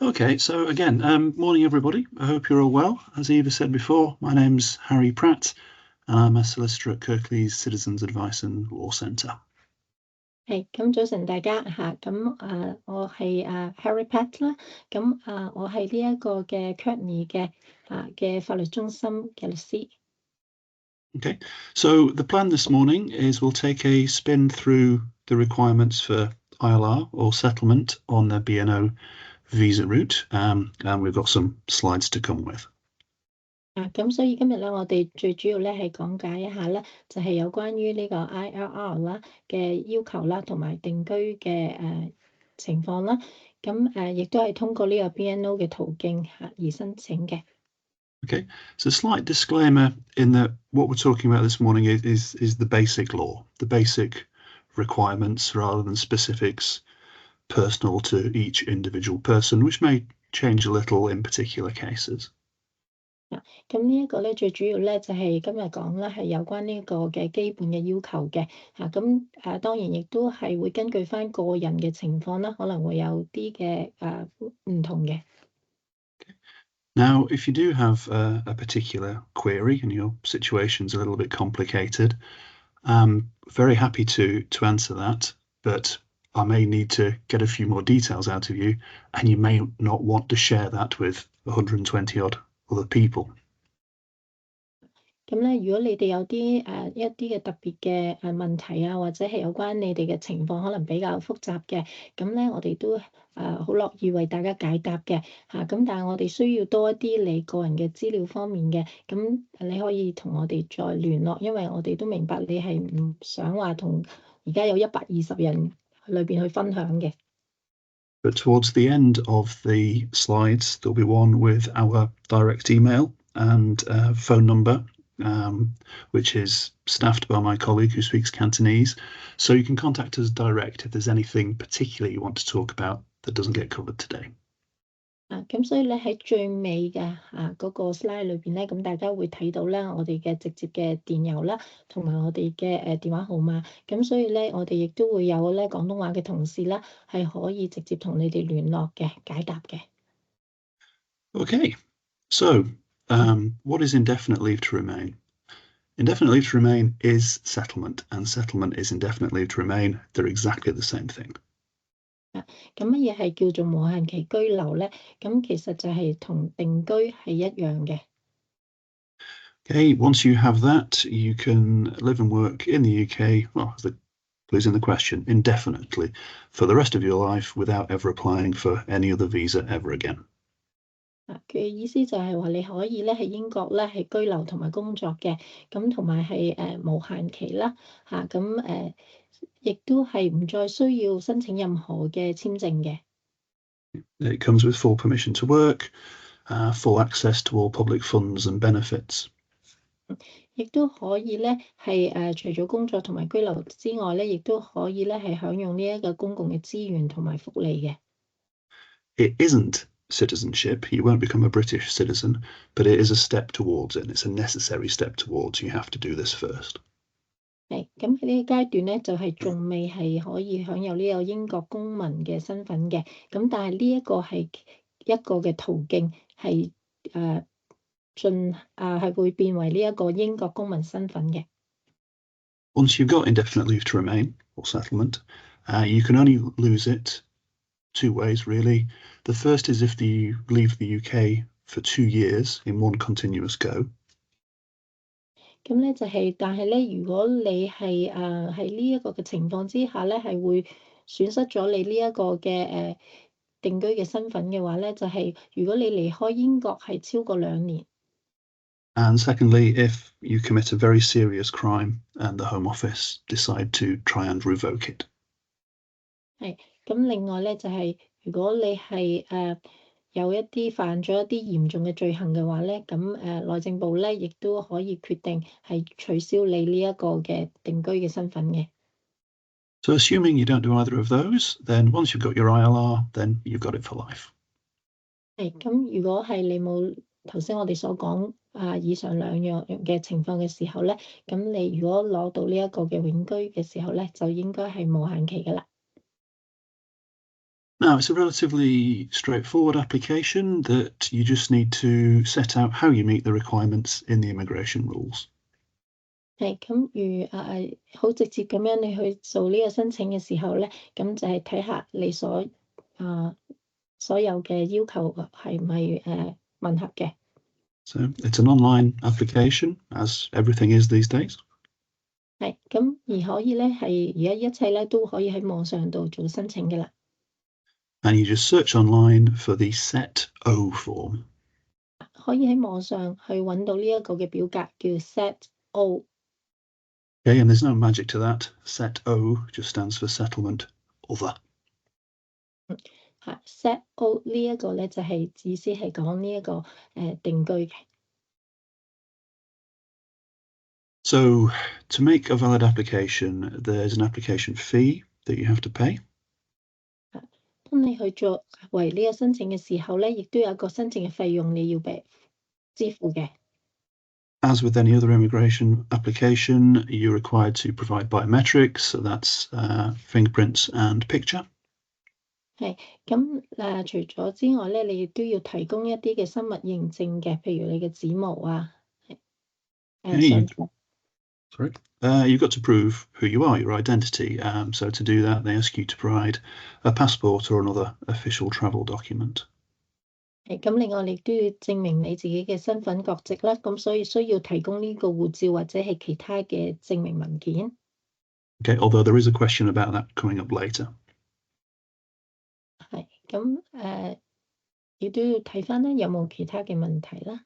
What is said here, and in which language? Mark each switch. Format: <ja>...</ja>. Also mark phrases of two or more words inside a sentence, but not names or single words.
<en>Okay, so again, morning everybody. I hope you're all well. As Eva said before, my name's Harry Pratt, and I'm a solicitor at Kirklees Citizens Advice and Law Centre.</en> <yue>咁早晨大家嚇，我係Harry Pat 啦，我係呢一個嘅 Kirklees 嘅法律中心嘅律師。</yue> <en>Okay, so the plan this morning is we'll take a spin through the requirements for ILR or settlement on the BNO visa route, and we've got some slides to come with.</en> <yue>咁所以今日咧，我哋最主要咧係講解一下咧，就係有關於呢個 ILR 啦嘅要求啦，同埋定居嘅情況啦。亦都係通過呢個 BNO 嘅途徑而申請嘅。</yue> <en>Okay, so slight disclaimer in that what we're talking about this morning is the basic law, the basic requirements rather than specifics personal to each individual person, which may change a little in particular cases.</en> <yue>咁呢一個咧，最主要咧就係今日講咧係有關呢個嘅基本嘅要求嘅當然亦都係會根據翻個人嘅情況啦，可能會有啲嘅唔同嘅。</yue> <en>Now, if you do have a particular query and your situation's a little bit complicated, I'm very happy to answer that, but I may need to get a few more details out of you, and you may not want to share that with 120 odd other people.</en> <yue>咁咧，如果你哋有啲一啲嘅特別嘅問題或者係有關你哋嘅情況可能比較複雜嘅，咁咧我哋都好樂意為大家解答嘅咁但係我哋需要多一啲你個人嘅資料方面嘅，咁你可以同我哋再聯絡，因為我哋都明白你係唔想話同而家有120人裏邊去分享嘅。</yue> <en>But towards the end of the slides, there'll be one with our direct email and phone number, which is staffed by my colleague who speaks Cantonese. So you can contact us direct if there's anything particular you want to talk about that doesn't get covered today.</en> <yue>咁所以咧喺最尾嘅嗰個 slide 裏邊咧，咁大家會睇到啦，我哋嘅直接嘅電郵啦，同埋我哋嘅電話號碼。咁所以咧，我哋亦都會有咧廣東話嘅同事啦，係可以直接同你哋聯絡嘅，解答嘅。</yue> <en>Okay, so what is indefinite leave to remain? Indefinite leave to remain is settlement, and settlement is indefinite leave to remain. They're exactly the same thing.</en> <yue>咁乜嘢係叫做無限期居留咧？咁其實就係同定居係一樣嘅。</yue> <en>Okay, once you have that, you can live and work in the UK, well, as the clue's in the question, indefinitely for the rest of your life without ever applying for any other visa ever again.</en> <yue>佢嘅意思就係話你可以咧喺英國咧係居留同埋工作嘅，咁同埋係無限期啦亦都係唔再需要申請任何嘅簽證嘅。</yue> <en>It comes with full permission to work, full access to all public funds and benefits.</en> <yue>亦都可以咧係除咗工作同埋居留之外咧，亦都可以咧係享用呢一個公共嘅資源同埋福利嘅。</yue> <en>It isn't citizenship. You won't become a British citizen, but it is a step towards it. It's a necessary step towards. You have to do this first.</en> <yue>咁喺呢個階段咧，就係仲未係可以享有呢個英國公民嘅身份嘅。咁但係呢一個係一個嘅途徑，係係會變為呢一個英國公民身份嘅。</yue> <en>Once you've got indefinite leave to remain or settlement, you can only lose it two ways, really. The first is if you leave the UK for 2 years in one continuous go.</en> <yue>咁咧就係，但係咧，如果你係喺呢一個嘅情況之下咧，係會損失咗你呢一個嘅定居嘅身份嘅話咧，就係如果你離開英國係超過2年。</yue> <en>And secondly, if you commit a very serious crime and the Home Office decide to try and revoke it.</en> <yue>咁另外咧就係，如果你係有一啲犯咗一啲嚴重嘅罪行嘅話咧，咁內政部咧亦都可以決定係取消你呢一個嘅定居嘅身份嘅。</yue> <en>So assuming you don't do either of those, then once you've got your ILR, then you've got it for life.</en> <yue>咁如果係你冇頭先我哋所講以上兩樣嘅情況嘅時候咧，咁你如果攞到呢一個嘅永居嘅時候咧，就應該係無限期㗎啦。</yue> <en>Now, it's a relatively straightforward application that you just need to set out how you meet the requirements in the immigration rules.</en> <yue>係咁，如好直接咁樣你去做呢個申請嘅時候咧，咁就係睇下你所有嘅要求係唔係吻合嘅。</yue> <en>So it's an online application, as everything is these days.</en> <yue>係咁，而可以咧係而家一切咧都可以喺網上度做申請嘅啦。</yue> <en>And you just search online for the Set O form.</en> <yue>可以喺網上去揾到呢一個嘅表格叫 Set O。</yue> <en>Okay, and there's no magic to that. Set O just stands for settlement other.</en> <yue>Set O 呢一個咧就係意思係講呢一個定居嘅。</yue> <en>So to make a valid application, there's an application fee that you have to pay.</en> <yue>當你去作為呢個申請嘅時候咧，亦都有一個申請嘅費用你要支付嘅。</yue> <en>As with any other immigration application, you're required to provide biometrics, so that's fingerprints and picture.</en> <yue>係咁除咗之外咧，你亦都要提供一啲嘅生物認證嘅，譬如你嘅指模啊，</yue> <en>Sorry. You've got to prove who you are, your identity. So to do that, they ask you to provide a passport or another official travel document.</en> <yue>係咁，另外你都要證明你自己嘅身份國籍啦，咁所以需要提供呢個護照或者係其他嘅證明文件。</yue> <en>Okay, although there is a question about that coming up later.</en> <yue>係咁亦都要睇返咧有冇其他嘅問題啦。</yue>